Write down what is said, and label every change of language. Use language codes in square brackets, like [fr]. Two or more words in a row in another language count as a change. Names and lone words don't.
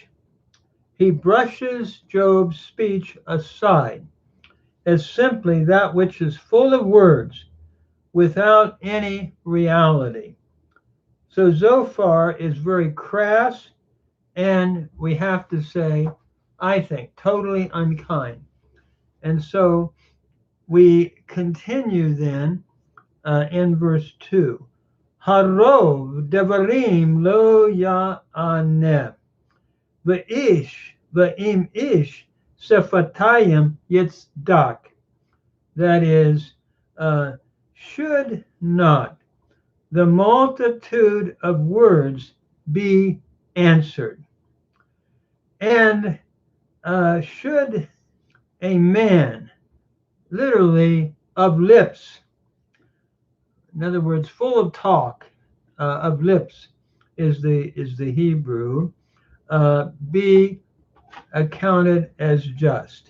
[en] He brushes Job's speech aside as simply that which is full of words without any reality. So Zophar is very crass and, we have to say, I think, totally unkind. And so we continue then in verse 2. [he] הרב דברים לא יענה. ואם איש שפתים יצדק. [en] That is, should not the multitude of words be answered? And should a man, literally of lips, in other words, full of talk, of lips is the Hebrew, be accounted as just?